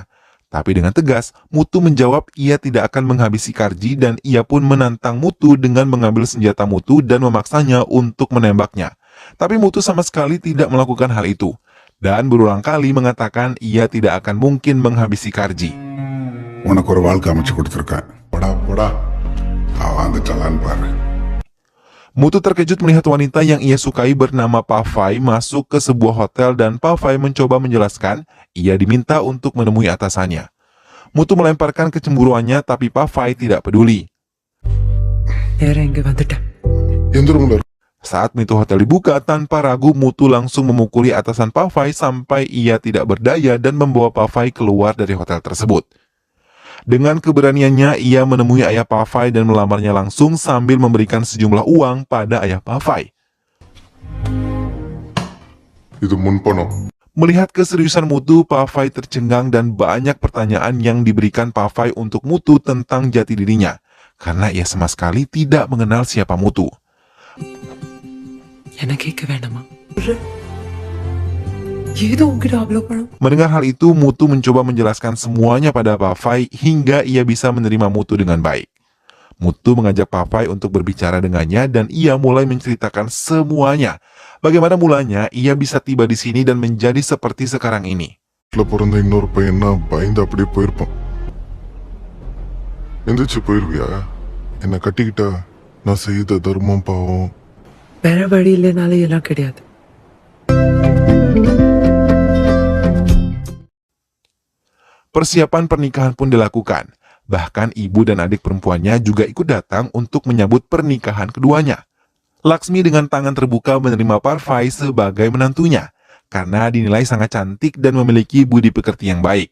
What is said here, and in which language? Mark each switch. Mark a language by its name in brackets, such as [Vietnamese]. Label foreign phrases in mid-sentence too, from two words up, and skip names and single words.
[Indonesian] Tapi dengan tegas, Mutu menjawab ia tidak akan menghabisi Karji dan ia pun menantang Mutu dengan mengambil senjata Mutu dan memaksanya untuk menembaknya. Tapi Mutu sama sekali tidak melakukan hal itu. Dan berulang kali mengatakan ia tidak akan mungkin menghabisi Karji. [Tamil] உனக்கு ஒரு வாழ்க்கை அமைச்சு கொடுத்துருக்கேன் போடா போடா அவன் அந்த சலான் பாரு [Indonesian] Mutu terkejut melihat wanita yang ia sukai bernama Pavai masuk ke sebuah hotel dan Pavai mencoba menjelaskan ia diminta untuk menemui atasannya. Mutu melemparkan kecemburuannya tapi Pavai tidak peduli. [Tamil] எந்த ரூம்ல [Indonesian] Saat pintu hotel dibuka, tanpa ragu Mutu langsung memukuli atasan Pavai sampai ia tidak berdaya dan membawa Pavai keluar dari hotel tersebut. Dengan keberaniannya, ia menemui ayah Pavai dan melamarnya langsung sambil memberikan sejumlah uang pada ayah Pavai. [Tamil] இது முன்பணம் [Indonesian] Melihat keseriusan Mutu, Pavai tercengang dan banyak pertanyaan yang diberikan Pavai untuk Mutu tentang jati dirinya, karena ia sama sekali tidak mengenal siapa Mutu. Mendengar hal itu, Mutu mencoba menjelaskan semuanya pada Pavai hingga ia bisa menerima Mutu dengan baik. Mutu mengajak Pavai untuk berbicara dengannya dan ia mulai menceritakan semuanya. Bagaimana mulanya ia bisa tiba di sini dan menjadi seperti sekarang ini. [Tamil] பிறந்த இன்னொரு பையனா பயந்து அப்படியே போயிருப்பான் எந்திரிச்சு போயிருவியா என்னை கட்டிக்கிட்டா நான் செய்த தர்மம் பாவம் வேற வழி இல்லைனாலே எல்லாம் கிடையாது. [Indonesian] Persiapan pernikahan pun dilakukan. Bahkan ibu dan adik perempuannya juga ikut datang untuk menyambut pernikahan keduanya. Laksmi dengan tangan terbuka menerima Pavai sebagai menantunya, karena dinilai sangat cantik dan memiliki budi pekerti yang baik.